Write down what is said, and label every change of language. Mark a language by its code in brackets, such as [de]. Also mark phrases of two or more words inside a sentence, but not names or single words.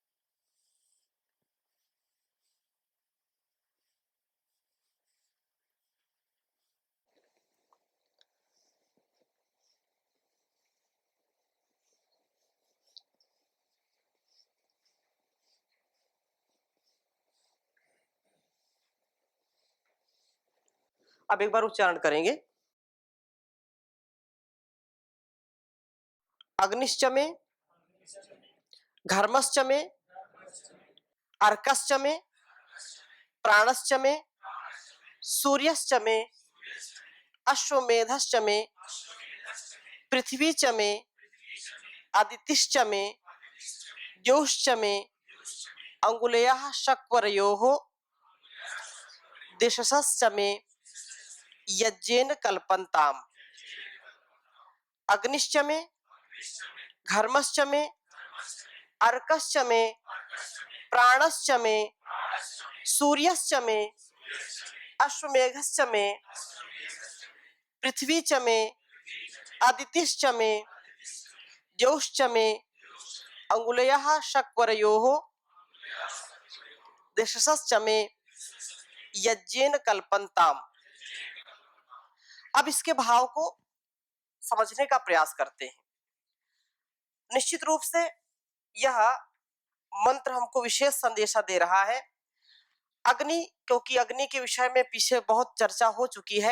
[hi] अब एक बार उच्चारण करेंगे। [sa] अग्निश्च में, घर्मश्च में, अर्कश्च में, प्राणश्च में, सूर्यश्च में, अश्वमेधश्च में, पृथ्वी च में, आदितिश्च में, द्यौश्च में, अंगुलयः शक्वरयोः, दिशशश्च में, यज्ञेन कल्पन्ताम्। अग्निश्च में, घर्मश्च में, अर्कश्च में, प्राणश्च में, सूर्यश्च में, अश्वमेघश्च में, पृथ्वी च मे आदितिश्च मे द्यौश्च मे अंगुलयः शक्वरयोः दिशश्च मे यज्ञेन कल्पन्ताम। [hi] अब इसके भाव को समझने का प्रयास करते हैं। निश्चित रूप से यह मंत्र हमको विशेष संदेशा दे रहा है। अग्नि, क्योंकि अग्नि के विषय में पीछे बहुत चर्चा हो चुकी है।